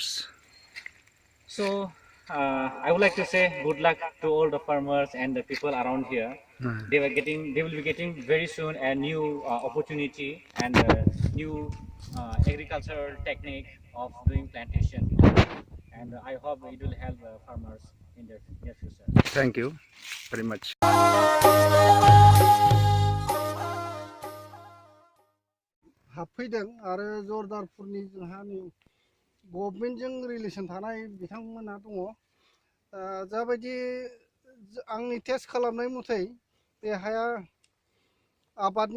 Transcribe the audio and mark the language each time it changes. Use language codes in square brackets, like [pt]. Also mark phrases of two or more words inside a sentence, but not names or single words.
[en] So I would like to say good luck to all the farmers and the people around here. They will be getting very soon a new opportunity and a new agricultural technique of doing plantation. And I hope it will help farmers in the near future. Thank you very much. [brx] हाबफैदों आरो जरदारपुरनि जोंहा नै गभर्नमेन्टजों रिलेसन थानाय बिथांमोना दङ जाबायदि आंनि टेस्ट खालामनाय मथै बे हाया आबादनि